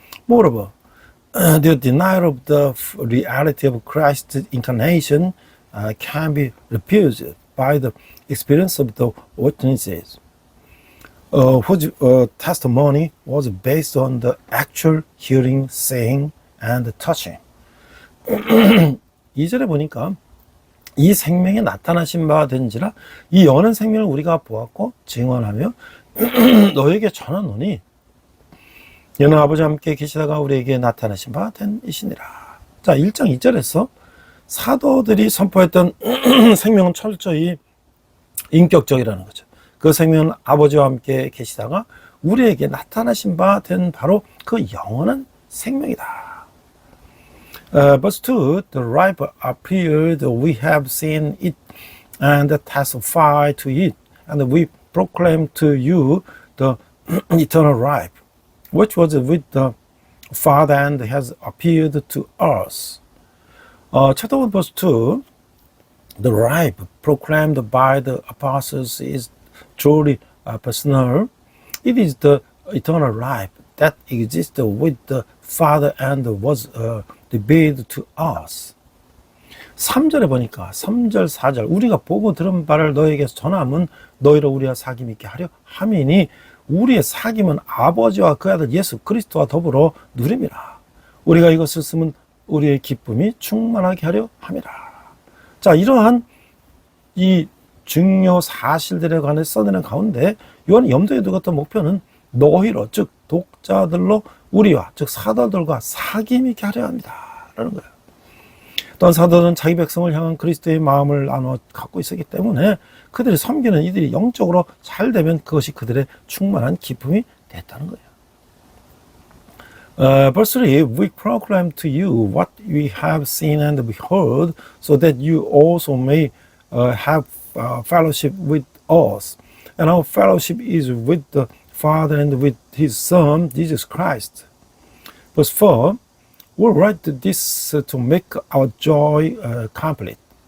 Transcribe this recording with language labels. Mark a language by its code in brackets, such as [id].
[en] Moreover, the denial of the reality of Christ's incarnation can be refuted by the experience of the witnesses, whose testimony was based on the actual hearing, seeing, and touching. [ko] 2절에 보니까 이 생명에 나타나신 바가 된지라 이 영원한 생명을 우리가 보았고 증언하며 너에게 전하노니 여는 아버지와 함께 계시다가 우리에게 나타나신 바 된 이시니라. 자, 1장 2절에서 사도들이 선포했던 생명은 철저히 인격적이라는 거죠. 그 생명은 아버지와 함께 계시다가 우리에게 나타나신 바 된 바로 그 영원한 생명이다. [en] Verse 2, the ripe appeared, we have seen it and testify to it, and we proclaim to you the eternal life, which was with the Father and has appeared to us. Chapter 1, verse 2, the life proclaimed by the apostles is truly personal. It is the eternal life that exists with the Father and was revealed to us. [ko] 3절에 보니까 3절 4절 우리가 보고 들은 바를 너에게 전함은 너희로 우리와 사귐 있게 하려 함이니 우리의 사귐은 아버지와 그 아들 예수 그리스도와 더불어 누림이라. 우리가 이것을 쓰면 우리의 기쁨이 충만하게 하려 함이라. 자, 이러한 이 중요 사실들에 관해 써내는 가운데 요한이 염두에 두었던 목표는 너희로, 즉 독자들로 우리와, 즉 사도들과 사귐 있게 하려 합니다 라는 거예요. 또한 사도는 자기 백성을 향한 그리스도의 마음을 나눠 갖고 있었기 때문에 그들이 섬기는 이들이 영적으로 잘 되면 그것이 그들의 충만한 기쁨이 됐다는 거예요. [en] Verse 3, we proclaim to you what we have seen and heard, so that you also may have fellowship with us. And our fellowship is with the Father and with his Son, Jesus Christ. Verse 4, we write this to make our joy complete.